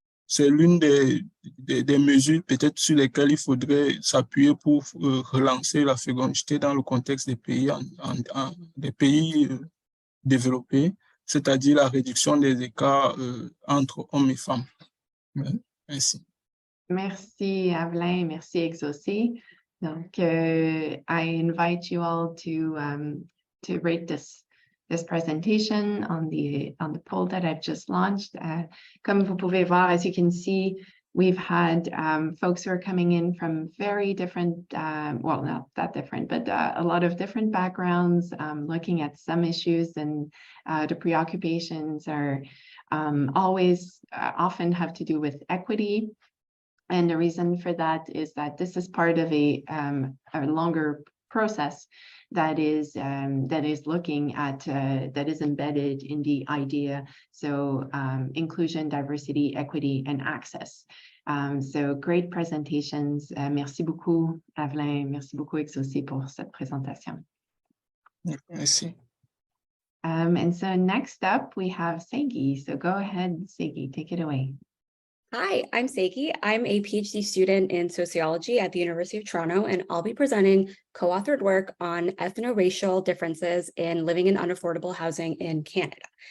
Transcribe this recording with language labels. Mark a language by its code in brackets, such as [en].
[fr] c'est l'une des mesures peut-être sur lesquelles il faudrait s'appuyer pour relancer la fécondité dans le contexte des pays, des pays développés, c'est-à-dire la réduction des écarts entre hommes et femmes. Merci. Merci, Avelin. Merci, Exaucé. [en] Donc, I invite you all to rate this presentation on the poll that I've just launched. [fr] Comme vous pouvez voir, [en] as you can see, we've had folks who are coming in from very different, well, not that different, but a lot of different backgrounds, looking at some issues, and the preoccupations are always often have to do with equity. And the reason for that is that this is part of a longer process that is looking at, that is embedded in the idea. So inclusion, diversity, equity, and access. So great presentations. [fr] Merci beaucoup, Avelin. Merci beaucoup, Exaucé, pour cette présentation. Merci. [en] And so next up, we have Segi. So go ahead, Segi, take it away. Hi, I'm Segi. I'm a PhD student in sociology at the University of Toronto, and I'll be presenting co-authored work on ethno-racial differences in living in unaffordable housing in Canada.